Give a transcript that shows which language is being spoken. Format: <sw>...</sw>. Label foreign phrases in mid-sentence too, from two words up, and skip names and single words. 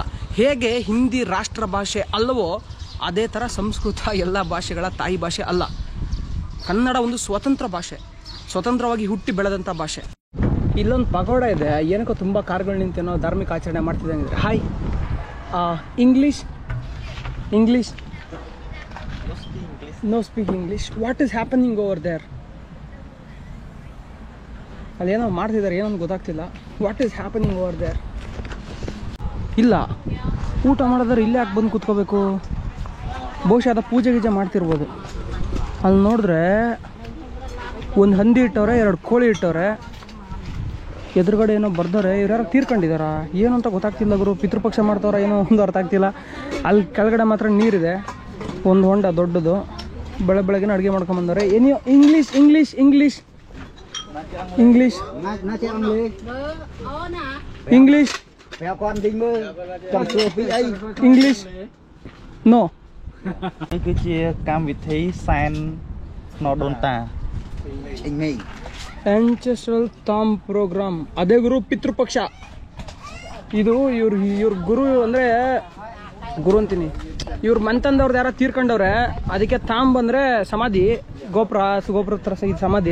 <kn>ಹೇಗೆ ಹಿಂದಿ ರಾಷ್ಟ್ರ ಭಾಷೆ ಅಲ್ಲವೋ ಅದೇ ಥರ ಸಂಸ್ಕೃತ ಎಲ್ಲ ಭಾಷೆಗಳ ತಾಯಿ ಭಾಷೆ ಅಲ್ಲ. ಕನ್ನಡ ಒಂದು ಸ್ವತಂತ್ರ ಭಾಷೆ, ಸ್ವತಂತ್ರವಾಗಿ ಹುಟ್ಟಿ ಬೆಳೆದಂಥ ಭಾಷೆ. ಇಲ್ಲೊಂದು ಪಗೋಡ ಇದೆ, ಏನಕ್ಕೋ ತುಂಬ ಕಾರ್ಗಳು ನಿಂತೇನೋ ಧಾರ್ಮಿಕ ಆಚರಣೆ ಮಾಡ್ತಿದ್ದಂಗಿದ್ರೆ.</kn> <en>Hi, English No speak English. What is happening over there?</en> <kn>ಅಲ್ಲೇನೋ ಮಾಡ್ತಿದ್ದಾರೆ, ಏನೋ ಗೊತ್ತಾಗ್ತಿಲ್ಲ.</kn> <en>What is happening over there?</en> <kn>ಇಲ್ಲ, ಊಟ ಮಾಡಿದ್ರೆ ಇಲ್ಲೇ ಯಾಕೆ ಬಂದು ಕೂತ್ಕೋಬೇಕು? ಬಹುಶಃ ಅದು ಪೂಜೆ ಗೀಜೆ ಮಾಡ್ತಿರ್ಬೋದು. ಅಲ್ಲಿ ನೋಡಿದ್ರೆ ಒಂದು ಹಂದಿ ಇಟ್ಟವ್ರೆ, 2 ಕೋಳಿ ಇಟ್ಟವ್ರೆ, ಎದುರುಗಡೆ ಏನೋ ಬರ್ದವ್ರೆ. ಇವ್ರ್ಯಾರು ತೀರ್ಕೊಂಡಿದಾರ ಏನು ಅಂತ ಗೊತ್ತಾಗ್ತಿಲ್ಲ ಗುರು. ಪಿತೃಪಕ್ಷ ಮಾಡ್ತವ್ರ ಏನೋ ಒಂದು ಅರ್ಥ ಆಗ್ತಿಲ್ಲ. ಅಲ್ಲಿ ಕೆಳಗಡೆ ಮಾತ್ರ ನೀರಿದೆ, ಒಂದು ಹೊಂಡ ದೊಡ್ಡದು. ಬೆಳಗ್ಗೆ ಅಡುಗೆ ಮಾಡ್ಕೊಂಬಂದವ್ರೆ. ಏನೋ</kn> <en>English no.</en> <km>នេះគឺជាកម្មវិធីសែនណដូនតា</km> <en>Ancestral tomb program.</en> <kn>ಅದೇ ಗುರು ಪಿತೃಪಕ್ಷ. ಇದು ಇವ್ರ ಗುರು ಅಂದರೆ ಗುರು ಅಂತೀನಿ, ಇವ್ರ ಮನ್ತಂದವ್ರದ್ದು ಯಾರೋ ತೀರ್ಕೊಂಡವ್ರೆ, ಅದಕ್ಕೆ ತಾಂಬ್ ಅಂದರೆ ಸಮಾಧಿ, ಗೋಪುರ ಥರ ಇದು ಸಮಾಧಿ.</kn>